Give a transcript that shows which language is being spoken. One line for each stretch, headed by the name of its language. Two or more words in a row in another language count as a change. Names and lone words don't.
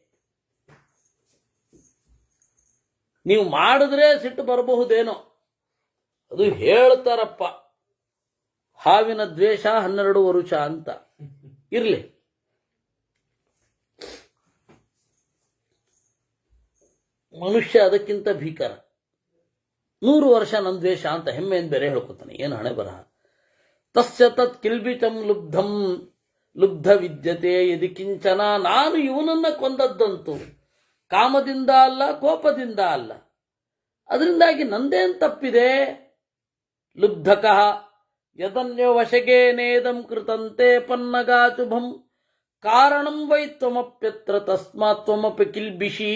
Kannada: ನೀವು ಮಾಡಿದ್ರೆ ಸಿಟ್ಟು ಬರಬಹುದೇನೋ, ಅದು ಹೇಳ್ತಾರಪ್ಪ, ಹಾವಿನ ದ್ವೇಷ 12 ವರುಷ ಅಂತ. ಇರ್ಲಿ, ಮನುಷ್ಯ ಅದಕ್ಕಿಂತ ಭೀಕರ. 100 ವರ್ಷ ನನ್ನ ದ್ವೇಷ ಅಂತ ಹೆಮ್ಮೆಯಿಂದ ಬೇರೆ ಹೇಳ್ಕೊತಾನೆ. ಏನು ಹಣೆ ಬರಹ.
Sanskrit: ತಸ್ಯ ತತ್ ಕಿಲ್ಬಿಚಂ ಲುಬ್ಧಂ ಲುಬ್ಧ ವಿದ್ಯತೆ ಯದಿ ಕಿಂಚನ.
Kannada: ನಾನು ಇವನನ್ನ ಕೊಂದದ್ದಂತೂ ಕಾಮದಿಂದ ಅಲ್ಲ, ಕೋಪದಿಂದ ಅಲ್ಲ. ಅದರಿಂದಾಗಿ ನಂದೇನು ತಪ್ಪಿದೆ?
Sanskrit: ಲುಬ್ಧಕಃ ಯದನ್ಯೋ ವಶಗೇನೇದಂ ಕೃತಂತೆ ಪನ್ನಗಾಚುಭಂ ಕಾರಣಂ ವೈ ತ್ವಮಪ್ಯತ್ರ ತಸ್ಮಾತ್ ತ್ವಮಪಿ ಕಿಲ್ಬಿಷಿ.